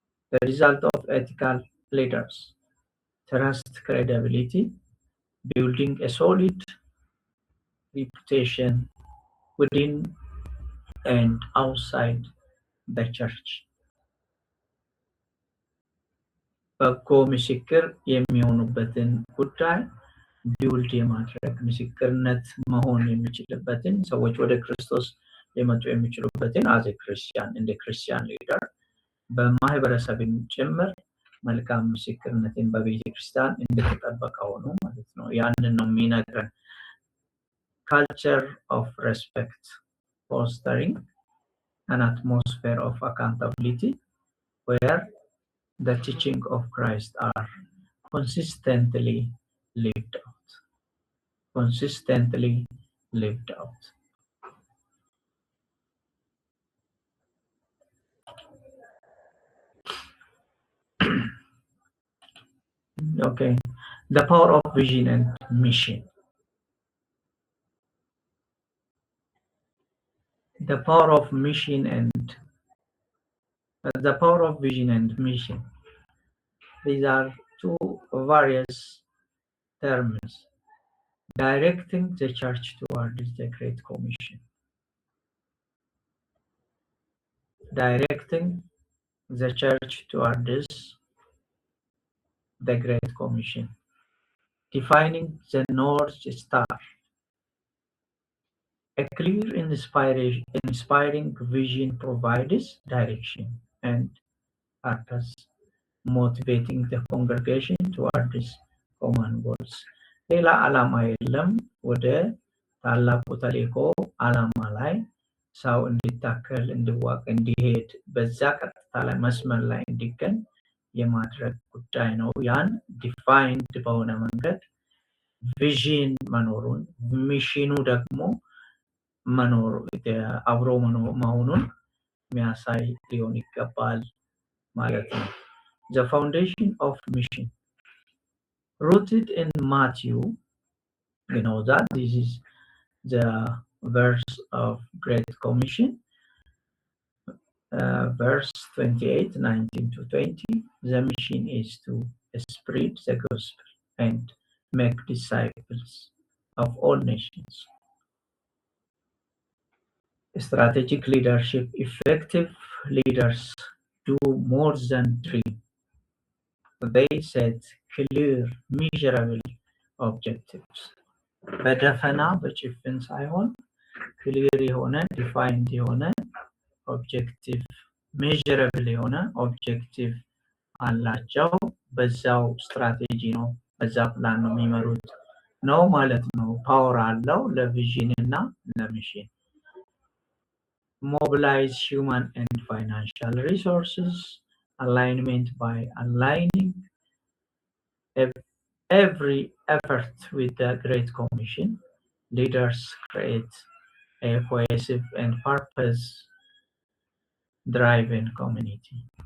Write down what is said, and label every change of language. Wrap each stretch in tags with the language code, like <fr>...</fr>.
<en>The result of ethical leaders: trust, credibility, building a solid reputation within and outside the church.</en> <am>በጎ ምስክር የሚሆኑበትን ጉዳይ ቢውልድ የማድረግ ምስክርነት መሆን የሚችልበትን ሰዎች ወደ ክርስቶስ ሊመጡ የሚችሉበትን</am> <en>as a Christian</en> <am>እንደ ክርስቲያን ሊደር በማህበረሰብም ጭምር መልካም ምስክርነትን በቤተ ክርስቲያን እንደተጠበቀው ነው ማለት ነው። ያንን ነው የሚነግረን።</am> <en>culture of respect, fostering an atmosphere of accountability where the teaching of Christ are consistently lived out. Consistently lived out. Okay, the power of vision and mission. The power of mission and the power of vision and mission. These are two various terms directing the church towards the Great Commission. Directing the church towards the Great Commission. Defining the North Star. A clear, inspiring vision provides direction and purpose, motivating the congregation towards common goals.</en> <am>ሌላ ዓላማ የለም። ወደ ታላቁ ተልእኮ ዓላማ ላይ ሰው እንዲታከል እንዲዋቅ እንዲሄድ በዛ ቀጥታ ላይ መስመር ላይ እንዲገኝ የማድረግ ጉዳይ ነው። ያን ዲፋይንድ በሆነ መንገድ ቪዥን መኖሩን ሚሽኑ ደግሞ መኖሩ አብሮ መሆኑን የሚያሳይ ሊሆን ይገባል ማለት ነው።</am> <en>The foundation of mission rooted in Matthew, you know that this is the verse of Great Commission. verse 28, 19 to 20. The mission is to spread the gospel and make disciples of all nations. Strategic leadership. Effective leaders do more than dream. They set clear, measurable objectives.</en> <am>በደፈና በጭፍን ሳይሆን ክሊር የሆነ ዲፋይንድ የሆነ ኦብጀክቲቭ ሜዥረብል የሆነ ኦብጀክቲቭ አላቸው። በዛው ስትራቴጂ ነው በዛ ፕላን ነው የሚመሩት ነው ማለት ነው። ፓወር አለው ለቪዥን እና ለሚሽን።</am> <en>Mobilize human and financial resources. Alignment by aligning every effort with the Great Commission. Leaders create a cohesive and purpose-driven community.</en>